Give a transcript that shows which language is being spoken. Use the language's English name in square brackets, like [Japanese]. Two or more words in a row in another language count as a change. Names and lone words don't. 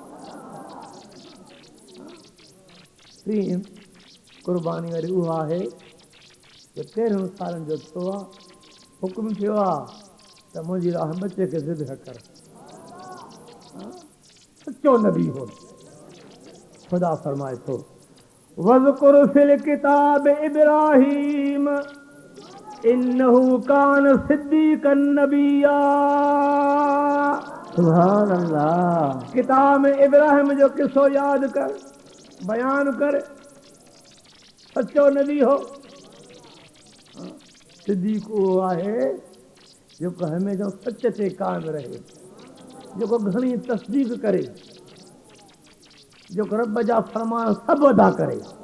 [Sindhi] टी कुर्बानी वरी उहा आहे जो 13 सालनि जो थियो आहे, हुकुम थियो आहे त मुंहिंजी राह बच्चे खे ज़िद कर। सचो नबी हो। खुदा फरमाए थो [Arabic] واذكر في الكتاب إبراهيم إنه كان صديقا نبيا. سبحان الله. [Sindhi] किताब में इब्राहिम जो किस्सो यादि कर, बयान कर। सचो नबी हो। सिद्दीक़ उहो आहे जेको हमेशह सच ते कायम रहे, जेको घणी तस्दीक करे, जेको रब जा फरमान सभु अदा करे।